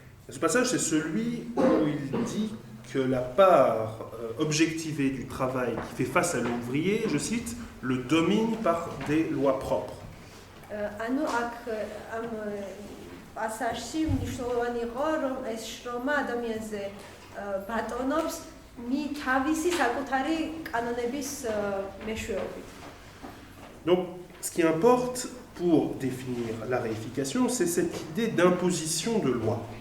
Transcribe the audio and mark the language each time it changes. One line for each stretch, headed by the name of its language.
French: Ce passage, c'est celui où il dit que la part objectivée du travail qui fait face à l'ouvrier, je cite, le domine par des lois propres.
Georgian: ანუ აქ ამ პასაჟში მნიშვნელოვანი იყო, რომ ეს შრომა ადამიანზე ბატონობს თავისი საკუთარი კანონების მეშვეობით.
French: Donc, ce qui importe pour définir la réification, c'est cette idée d'imposition de loi.